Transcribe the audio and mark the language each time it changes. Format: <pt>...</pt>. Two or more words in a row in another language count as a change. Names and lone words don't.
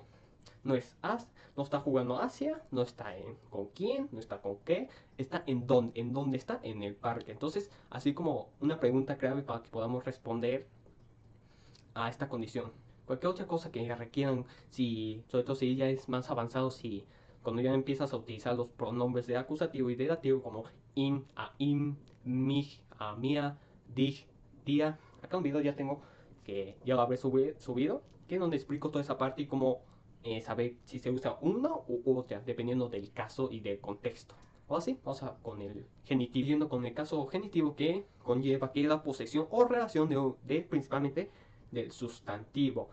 <es>No es no está jugando hacia, no está con quién, no está con qué, está en dónde está, en el parque. Entonces, así como una pregunta clave para que podamos responder a esta condición. Cualquier otra cosa que requieran, si, sobre todo si ya es más avanzado, si cuando ya empiezas a utilizar los pronombres de acusativo y de dativo como in, a</es> <de>im, mich,</de> <es>a mia, dich, dia. Acá un video ya tengo que ya lo habré subido, que es donde explico toda esa parte y cómo saber si se usa uno u otra, dependiendo del caso y del contexto. O así, vamos a con el genitivo, yendo con el caso genitivo que conlleva que la posesión o relación de principalmente del sustantivo.</es>